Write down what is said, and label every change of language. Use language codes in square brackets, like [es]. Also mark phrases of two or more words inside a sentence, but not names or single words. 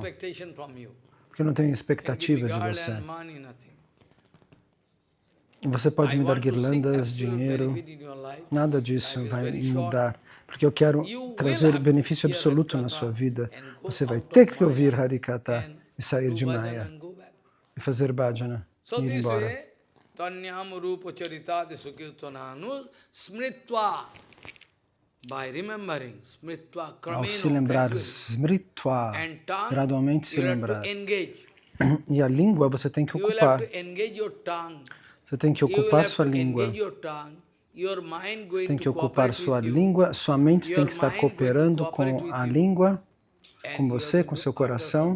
[pt] Porque eu não tenho expectativa de você. Você pode me dar guirlandas, dinheiro, nada disso vai mudar. Porque eu quero trazer benefício absoluto na sua vida. Você vai ter que ouvir Harikatha e sair de Maya. E fazer bhajana e ir embora. [sa] तन्यम् रूप चरितादि सुकीर्तनानु स्मृत्वा. [en] By remembering, smritva, [pt] ao se lembrar, smritva, gradualmente se lembrar. E a língua você tem que ocupar. Você tem que ocupar sua língua. Tem que ocupar sua língua. Sua mente tem que estar cooperando com a língua, com você, com seu coração.